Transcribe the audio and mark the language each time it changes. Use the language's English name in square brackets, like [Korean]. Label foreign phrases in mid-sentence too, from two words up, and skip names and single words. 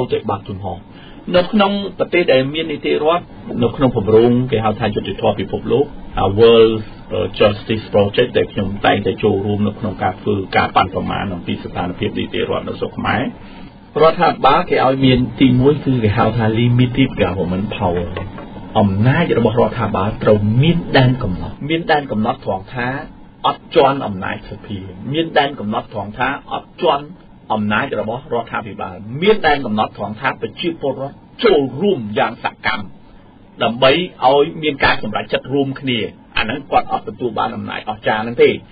[Khmer] តែបើកចំហនៅក្នុងប្រទេសដែលមាននីតិរដ្ឋនៅក្នុងគម្រោងគេហៅថាយុត្តិធម៌ពិភពលោក World Justice Project ដែលខ្ញុំតែងតែ ចូលរួមនៅក្នុងការធ្វើការបានប្រមាណអំពីស្ថានភាពនីតិរដ្ឋនៅស្រុកខ្មែររដ្ឋាភិបាលគេឲ្យមានទី1គឺគេហៅថា [English] limited government power [Khmer] អំណាចរបស់រដ្ឋាភិបាលត្រូវមានដែនកំណត់ត្រង់ថាអត់ជន់អំណាចសភាមានដែនកំណត់ត្រង់ថាអត់ជន់អំណាចរបស់រដ្ឋាភិបាលមានដែនកំណត់ត្រង់ថាប្រជាពលរដ្ឋចូលរួមយ៉ាងសកម្មដើម្បីឲ្យមានការសម្រេចចិត្តរួមគ្នាអាហ្នឹងគាត់អត់ទទួលបានអំណាចអស្ចារ្យហ្នឹងទេ